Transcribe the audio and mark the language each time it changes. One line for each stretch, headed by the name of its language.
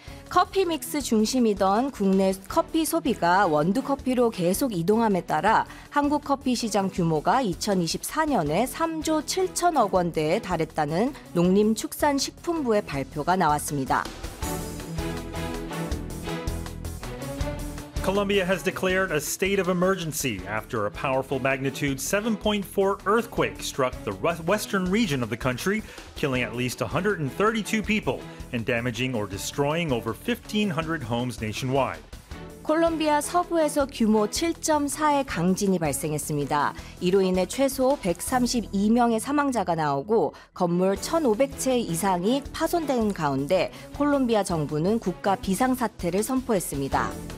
Korean: 커피 믹스 중심이던 국내 커피 소비가 원두 커피로 계속 이동함에 따라 한국 커피 시장 규모가 2024년에 3조 7천억 원대에 달했다는 농림축산식품부의 발표가 나왔습니다.
English: Colombia has declared a state of emergency after a powerful magnitude 7.4 earthquake struck the western region of the country, killing at least 132 people and damaging or destroying over 1,500 homes nationwide.
Korean: 콜롬비아 서부에서 규모 7.4의 강진이 발생했습니다. 이로 인해 최소 132명의 사망자가 나오고 건물 1,500채 이상이 파손된 가운데 콜롬비아 정부는 국가 비상사태를 선포했습니다.